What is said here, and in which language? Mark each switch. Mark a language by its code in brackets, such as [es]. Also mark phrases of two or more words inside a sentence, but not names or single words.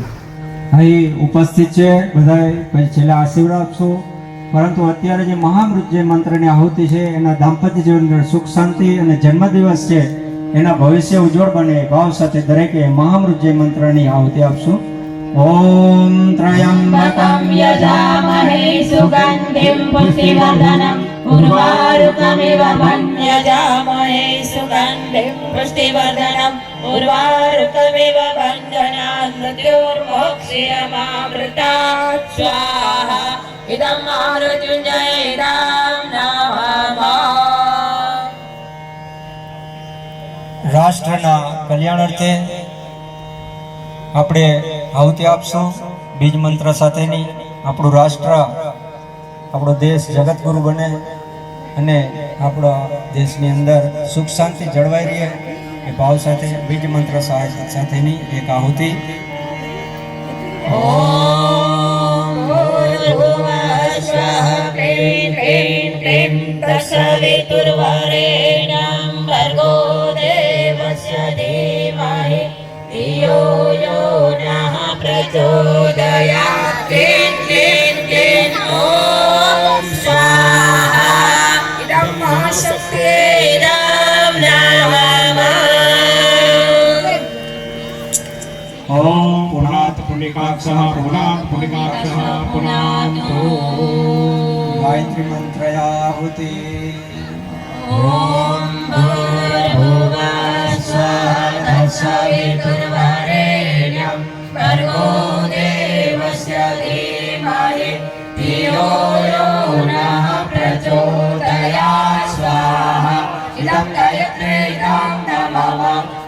[gu] અહીં ઉપસ્થિત છે બધાએ પછી છેલ્લા આશીર્વાદ આપશો. પરંતુ અત્યારે જે મહામૃત્યુંજય મંત્રની આહુતિ છે એના દાંપત્ય જીવન સુખ શાંતિ અને જન્મદિવસ છે એના ભવિષ્ય ઉજ્જવળ બને ભાવ સાથે દરેકે મહામૃત્યુંજય મંત્રની આહુતિ આપશું. [sa] ओम त्रयंबकम यजामहे सुगन्धिं पुष्टिवर्धनम् उर्वारुकमिव यजामहे सुगन्धिं पुष्टिवर्धनम् उर्वारुकमिव बन्धनात् मृत्युर्मोक्षयमामृतात् स्वाहा इदं मृत्युञ्जय इदं नमः [gu] રાષ્ટ્રના કલ્યાણ અર્થે આપણે આહુતિ આપશું બીજ મંત્ર સાથેની. આપણું રાષ્ટ્ર, આપણો દેશ જગતગુરુ બને અને આપણા દેશની અંદર સુખ શાંતિ જળવાઈ રહે એ ભાવ સાથે બીજ મંત્ર સાથેની એક આહુતિ. [sa] ॐ भूर्भुवः स्वः क्लीं क्लीं क्लीं तत्सवितुर्वरेण्यं भर्गो देवस्य धीमहि धियो यो नः प्रचोदयात् क्लीं क्लीं क्लीं ॐ स्वाहा इदं महाशक्त्यै इदं नमः ओम पुनात् पुण्यकाक्षः पुनात् पुण्यकाक्षः पुनात् [gu] ગાયત્રી મંત્રયાહુતિ. [sa] ॐ भूर्भुवः स्वः तत्सवितुर्वरेण्यं भर्गो देवस्य धीमहि धियो यो नः प्रचोदयात् स्वाहा इदं गायत्री इदं नमः